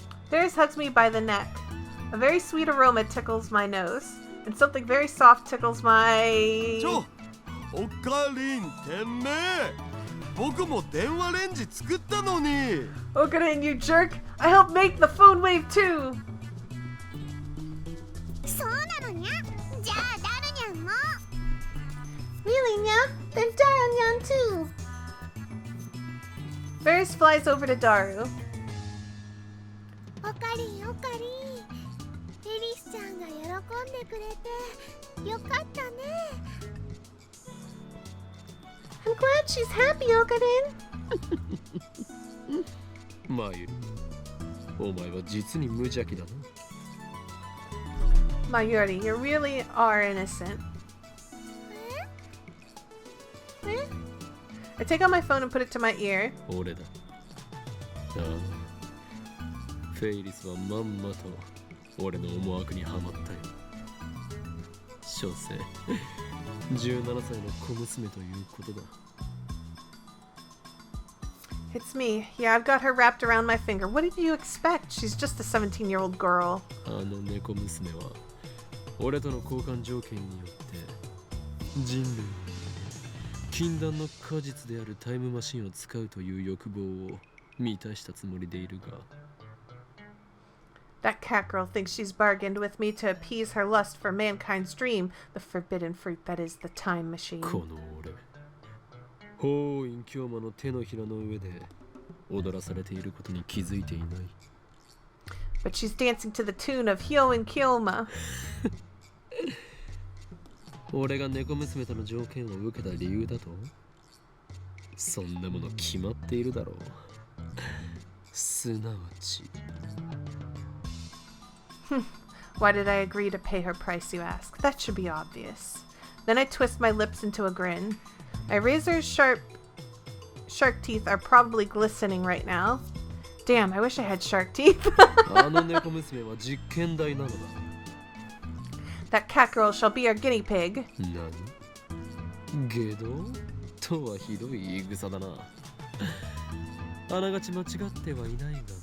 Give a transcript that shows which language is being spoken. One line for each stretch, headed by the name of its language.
English: Ferris hugs me by the neck. A very sweet aroma tickles my nose, and something very soft tickles my...
Japanese: ちょ、オカリンてめえ、僕も電話レンジ作ったのに。
English: Okarin, you jerk! I helped make the phone wave too!
Japanese: そうなのにゃ。じゃあダルニャンも。
English: Really, Nya? Then Daru Nyan too! Ferris flies over to Daru.
Japanese: オカリンオカリン、エリスちゃんが喜んでくれてよかったね。
English: I'm glad she's happy, Okarin.
Japanese: マユリ、お前は実に無邪気だな。
English: Mayuri, you really are innocent. Eh? I take out my phone and put it to my ear.
Japanese: 俺だ。ああ、フェイリスはまんまと俺の思惑にはまったよ。所詮17歳の小娘ということだ。
English: It's me. Yeah, I've got her wrapped around my finger. What did you expect? She's just a 17-year-old girl.
Japanese: あの猫娘は俺との交換条件によって人類の禁断の果実であるタイムマシンを使うという欲望を満たしたつもりでいるが、
English: That cat girl thinks she's bargained with me to appease her lust for mankind's dream, the forbidden fruit that is the time machine.
Japanese: この俺、法院京馬の手のひらの上で踊らされていることに気づいていない。
English: But she's dancing to the tune of Hyo and Kyoma.
Japanese: 俺が猫娘との条件を受けた理由だと、そんなもの決まっているだろう。すなわち
English: Why did I agree to pay her price, you ask? That should be obvious. Then I twist my lips into a grin. My razor's sharp shark teeth are probably glistening right now. Damn, I wish I had shark teeth.
Japanese: あの猫娘は実験台なのだ。
English: That cat girl shall be our guinea pig.
Japanese: 何？ゲド？とはひどい言い草だな。あながち間違ってはいないがね。